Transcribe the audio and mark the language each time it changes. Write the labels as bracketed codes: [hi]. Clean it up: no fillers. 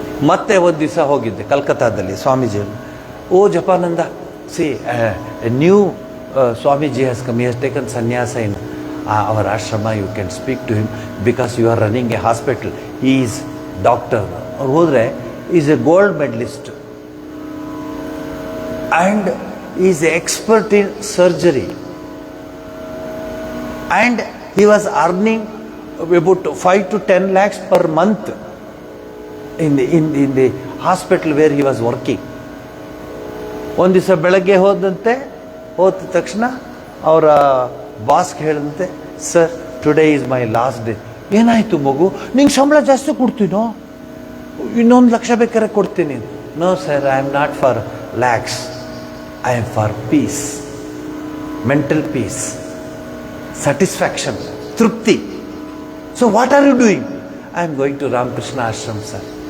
[kn] ಮತ್ತೆ ಒಂದು ದಿವಸ ಹೋಗಿದ್ದೆ ಕಲ್ಕತ್ತಾದಲ್ಲಿ ಸ್ವಾಮೀಜಿ. [en] Oh Japananda, see new Swamiji has come, he has taken sannyasa in our ashram, you can speak to him because you are running a hospital. He is doctor. [kn] ಅವ್ರು ಹೋದರೆ [en] Is a gold medalist and is expert in surgery. And he was earning about 5 to 10 lakhs per month in the hospital where he was working. [kn] ಒಂದು ದಿವಸ ಬೆಳಗ್ಗೆ ಹೋದ ತಕ್ಷಣ ಅವರ ಬಾಸ್ಗೆ ಹೇಳಿದಂತೆ, [en] Sir today is my last day. [kn] ಏನಾಯಿತು ಮಗು, ನಿಂಗೆ ಸಂಬಳ ಜಾಸ್ತಿ ಕೊಡ್ತೀನೋ, ಇನ್ನೊಂದು ಲಕ್ಷ ಬೇಕಾದ್ರೆ ಕೊಡ್ತೀನಿ. [en] No sir, I am not for lakhs, I am for peace, mental peace, satisfaction, trupti. So what are you doing? I am going to Ramakrishna Ashram, sir.